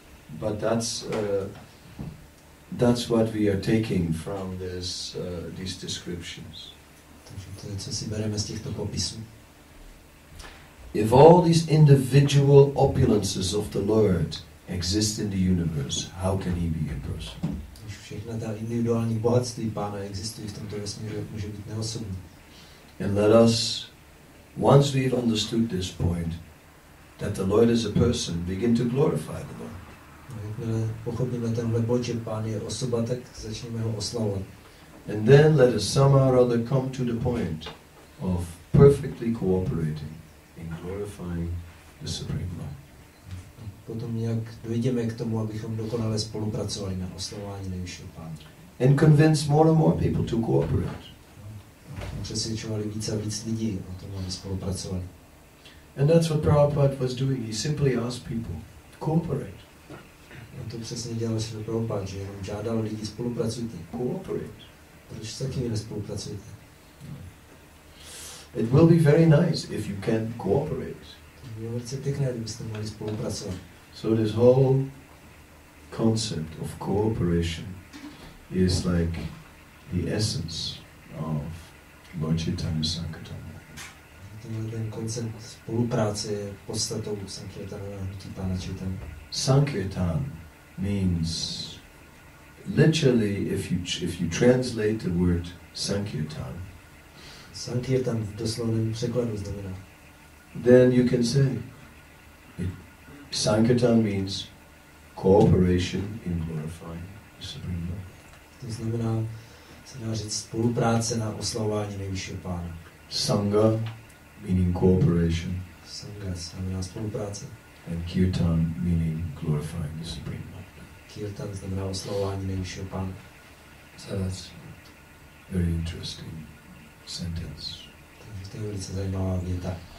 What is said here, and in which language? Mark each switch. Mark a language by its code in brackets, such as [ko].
[en] But that's what we are taking from these descriptions. [cs] Takže to je, co si bereme z těchto popisů. [en] If all these individual opulences of the Lord exist in the universe, how can he be a person? [cs] Když všechna ta individuální bohatství Pána existují v tomto vesmíru, jak může být neosobní. [en] And let us, once we've understood this point, that the Lord is a person, begin to glorify the Lord. [cs] Jakmile pochopíme tenhle bod, že Pán je osoba, tak začneme ho oslavovat. [en] And then let us somehow or other come to the point of perfectly cooperating in glorifying the Supreme Lord. [cs] Potom nějak dojdeme k tomu, abychom dokonale spolupracovali na oslavování nejvyššího Pána. [en] And convince more and more people to cooperate. [cs] Přesvědčovali víc a víc lidí o tom, aby spolupracovali. [en] And that's what Prabhupada was doing. He simply asked people, cooperate. [cs] On to přesně dělal Srila Prabhupada, že jenom žádal lidi, spolupracujte. [en] Cooperate. [cs] Proč s takými nespolupracujete? [en] It will be very nice if you can cooperate. [cs] To bylo velice pěkné, kdybyste mohli spolupracovat. [en] So this whole concept of cooperation is like the essence of Lord Chaitanya Sankirtan. [cs] Ten koncept spolupráce je podstatou Sankirtana na hnutí Pána Chaitanya. [en] Sankirtan means literally, if you translate the word Sankirtan, [cs] Sankirtan v doslovném překladu znamená, [en] then you can say Sankirtan means cooperation in glorifying the Supreme Lord. [cs] To znamená, se dá říct, spolupráce na oslavování nejvyššího Pána. [en] Sangha meaning cooperation. [cs] Sangha znamená spolupráce. [en] And kirtan meaning glorifying the Supreme Lord. [cs] Kirtan znamená oslavování nejvyššího Pána. [en] So that's a very interesting sentence. [cs] Takže to je velice zajímavá věta.